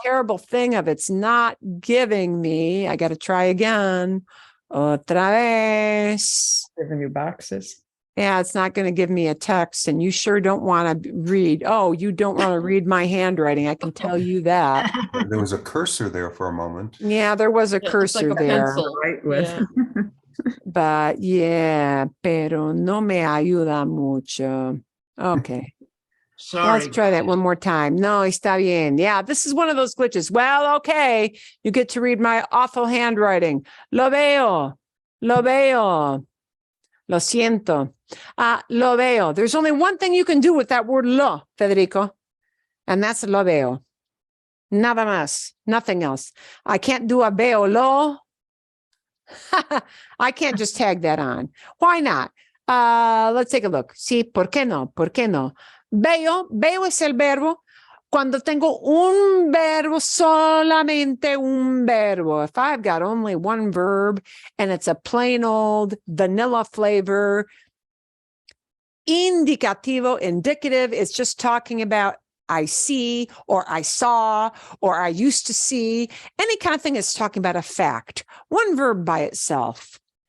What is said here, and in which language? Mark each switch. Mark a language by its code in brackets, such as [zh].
[en] terrible thing of it's not giving me. I got to try again. [es] Otra vez. [en] Giving you boxes. Yeah, it's not going to give me a text, and you sure don't want to read. Oh, you don't want to read my handwriting. I can tell you that. There was a cursor there for a moment. Yeah, there was a Yeah, it looks like cursor a there. pencil. Right with. Yeah. But yeah, [es] pero no me ayuda mucho. [en] Okay. Sorry. Let's try that one more time. [es] No, está bien. [en] Yeah, this is one of those glitches. Well, okay. You get to read my awful handwriting. [es] Lo veo. Lo veo. Lo siento. Lo veo. [en] There's only one thing you can do with that word lo, Federico, and that's [es] lo veo. Nada más. [en] Nothing else. I can't do a veo lo. I can't just tag that on. Why not? Let's take a look. [es] Sí, ¿por qué no? [en] ¿Por qué no? [es] Veo es el verbo cuando tengo un verbo, solamente un verbo. [en] If I've got only one verb and it's a plain old vanilla flavor, indicativo, indicative, it's just talking about I see, or I saw, or I used to see. Any kind of thing is talking about a fact. One verb by itself.